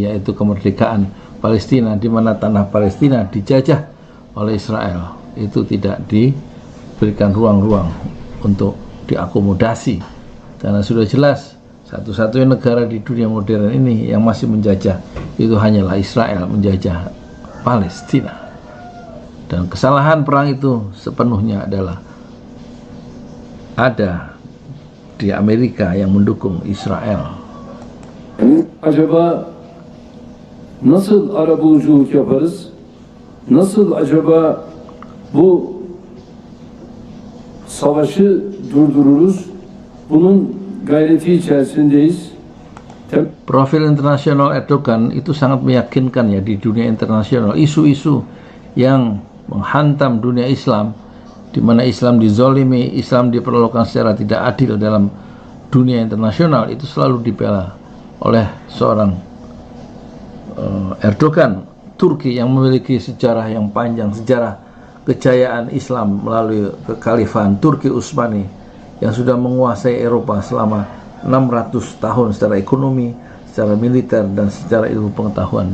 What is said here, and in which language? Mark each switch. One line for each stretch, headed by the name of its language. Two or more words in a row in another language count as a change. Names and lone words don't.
Indonesian: yaitu kemerdekaan Palestina, di mana tanah Palestina dijajah oleh Israel itu tidak diberikan ruang-ruang untuk diakomodasi karena sudah jelas satu-satunya negara di dunia modern ini yang masih menjajah itu hanyalah Israel menjajah Palestina, dan kesalahan perang itu sepenuhnya adalah ada di Amerika yang mendukung Israel.
Turkish: Acaba nasıl arabuluculuk yaparız? nasıl acaba bu savaşı durdururuz? Bunun gayreti içerisindeyiz.
Indonesian: Profil internasional Erdogan itu sangat meyakinkan ya di dunia internasional. Isu-isu yang menghantam dunia Islam, di mana Islam dizolimi, Islam diperlakukan secara tidak adil dalam dunia internasional, itu selalu dibela oleh seorang Erdogan, Turki yang memiliki sejarah yang panjang, sejarah kejayaan Islam melalui kekhalifahan Turki Utsmani yang sudah menguasai Eropa selama 600 tahun secara ekonomi, secara militer, dan secara ilmu pengetahuan.